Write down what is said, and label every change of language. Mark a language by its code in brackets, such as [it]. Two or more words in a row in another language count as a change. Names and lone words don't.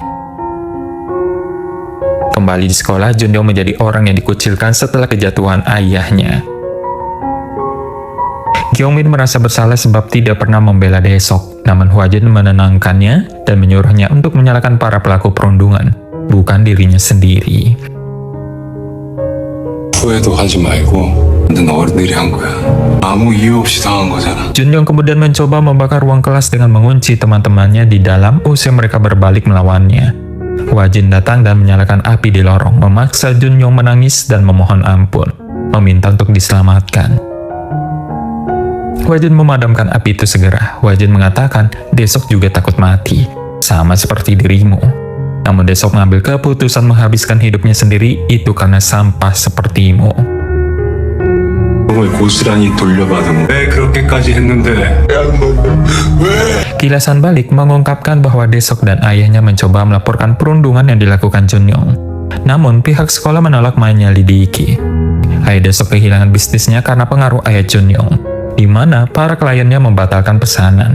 [id] Kembali di sekolah, Junyoung menjadi orang yang dikucilkan setelah kejatuhan ayahnya. Gyeongmin merasa bersalah sebab tidak pernah membela Daesok, namun Hwajin menenangkannya dan menyuruhnya untuk menyalahkan para pelaku perundungan, bukan dirinya sendiri. [ko] 후회도 하지 말고 넌 어른들이 한 거야. 아무 이유 없이 당한 거잖아. [id] Junyoung kemudian mencoba membakar ruang kelas dengan mengunci teman-temannya di dalam usai mereka berbalik melawannya. Hwajin datang dan menyalakan api di lorong, memaksa Junyoung menangis dan memohon ampun, meminta untuk diselamatkan. Hwajin memadamkan api itu segera. Hwajin mengatakan, "Daesok juga takut mati, sama seperti dirimu." Namun Daesok mengambil keputusan menghabiskan hidupnya sendiri itu karena sampah sepertimu. [ko] 몸을 고스란히 돌려받으면 왜 그렇게까지 했는데? [id] Kilasan balik mengungkapkan bahwa Daesok dan ayahnya mencoba melaporkan perundungan yang dilakukan Junyoung. Namun pihak sekolah menolak menyelidiki. Ayah Daesok kehilangan bisnisnya karena pengaruh ayah Junyoung, di mana para kliennya membatalkan pesanan.